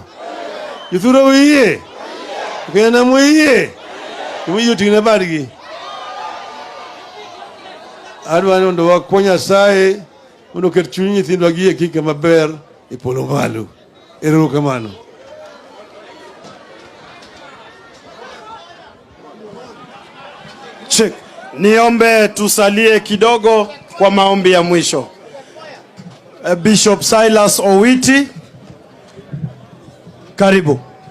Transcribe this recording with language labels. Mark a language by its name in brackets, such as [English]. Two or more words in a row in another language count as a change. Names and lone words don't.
[Luo (Kenya and Tanzania)] Jothurwa uye. Kena muye. Uye tingna badgi. Adwani ndo wakonya sae uno ket chuny nyithindwa gi kika maber e polo malo. Erokamano. [English] Check. [Swahili] Niombe tusalie kidogo kwa maombi ya mwisho. Bishop Silas Owiti, karibu.